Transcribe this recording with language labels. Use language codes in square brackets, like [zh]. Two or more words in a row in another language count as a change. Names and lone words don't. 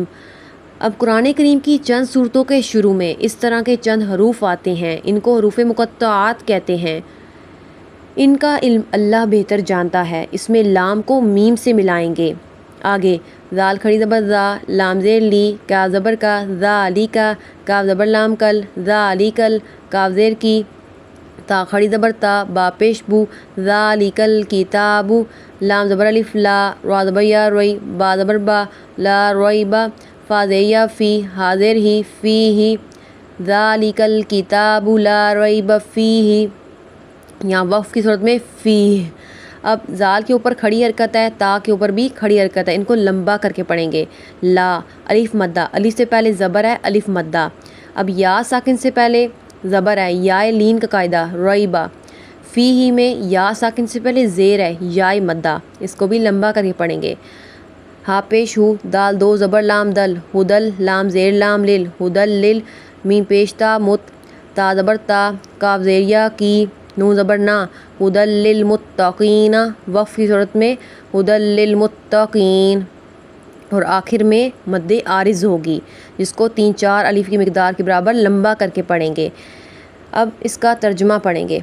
[ur] اب قرآن کریم کی چند صورتوں کے شروع میں اس طرح کے چند حروف آتے ہیں، ان کو حروف مقطعات کہتے ہیں۔ ان کا علم اللہ بہتر جانتا ہے۔ اس میں لام کو میم سے ملائیں گے۔ آگے ذال کھڑی زبر ذا، لام زیر لی، کاف زبر کا، ذالکا، کاف زبر لام کل، ذالکل، کاف زیر کی، تا کھڑی زبر تا، با پیش بو، [ar] ذالکل کتاب، [ur] لام زبر الف لا، را زبر یا روی، با زبر با، [ar] لا ریبا، [ur] فا زیر یا فی، ہا زیر ہی، [ar] فی ہی، ذالکل کتاب لا ریب فیہ، [ur] یہاں وقف کی صورت میں فیہ۔ اب زال کے اوپر کھڑی حرکت ہے، تا کے اوپر بھی کھڑی حرکت ہے، ان کو لمبا کر کے پڑھیں گے۔ لا، الف مدہ، الف سے پہلے زبر ہے، الف مدہ۔ اب یا ساکن سے پہلے زبر ہے، یا لین کا قاعدہ، ریبا۔ [ar] فی ہی [ur] میں یا ساکن سے پہلے زیر ہے، یا مدہ، اس کو بھی لمبا کر کے پڑھیں گے۔ ہا پیش ہو، دال دو زبر لام دل، ہدل، لام زیر لام لل، ہدل لل، میم پیش تا مت، تا زبر تا، کاف زیر یا کی، نون زبر نا، [ar] ہدل للمتقین، [ur] وقف کی صورت میں [ar] ہدل للمتقین، [ur] اور آخر میں مد عارض ہوگی جس کو 3-4 الف کی مقدار کے برابر لمبا کر کے پڑھیں گے۔ اب اس کا ترجمہ پڑھیں گے۔